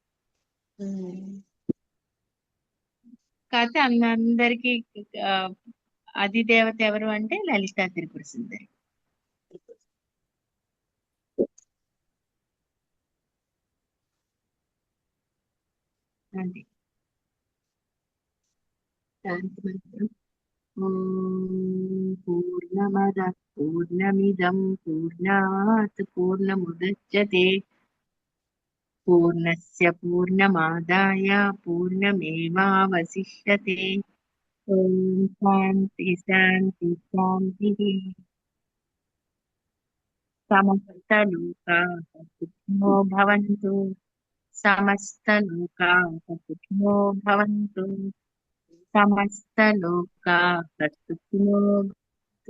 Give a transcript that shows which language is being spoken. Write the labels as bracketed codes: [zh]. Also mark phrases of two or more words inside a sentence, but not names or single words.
[te] కాకపోతే అందరికి అధిదేవత ఎవరు అంటే లలితా త్రిపుర సుందరి. అది శాంతి మంత్రం. [sa] పూర్ణమద పూర్ణమిదం పూర్ణాత్ పూర్ణముదచ్యతే పూర్ణస్య పూర్ణమాదాయ పూర్ణమేవావశిష్యతే. ఓం శాంతి శాంతి శాంతి. సమస్తలోకాః సుఖినో భవంతు, సమస్తలోకాః సుఖినో భవంతు, సమస్తలోకాః సుఖినో భవంతు.